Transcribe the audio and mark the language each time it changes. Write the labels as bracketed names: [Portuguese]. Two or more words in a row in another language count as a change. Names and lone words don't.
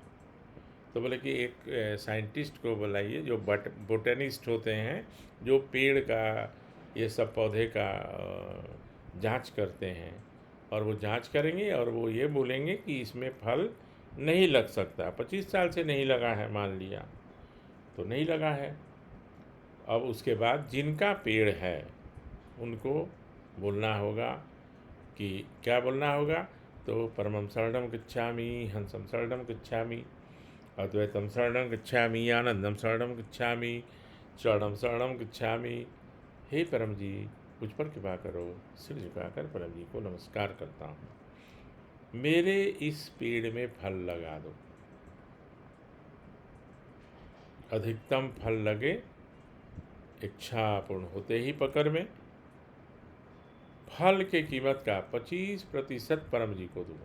[Hindi] तो बोले कि एक साइंटिस्ट को बुलाइए, जो बोटेनिस्ट होते हैं, जो पेड़ का, ये सब पौधे का जांच करते हैं, और वो जांच करेंगे और वो ये बोलेंगे कि इसमें फल नहीं लग सकता, 25 साल से नहीं लगा है, मान लिया तो नहीं लगा है। अब उसके बाद जिनका पेड़ है उनको बोलना होगा कि क्या बोलना होगा, तो [Pali] परमं शरणं गच्छामि, हंसं शरणं गच्छामि, अद्वैतम शरणं गच्छामि, आनंदम शरणं गच्छामि, शरणं शरणं गच्छामि। [Hindi] हे परम जी, मुझ पर कृपा करो। सिर झुकाकर परम जी को नमस्कार करता हूँ, मेरे इस पेड़ में फल लगा दो, अधिकतम फल लगे, इच्छा पूर्ण होते ही पकड़ में, फल के कीमत का 25% परम जी को दूंगा।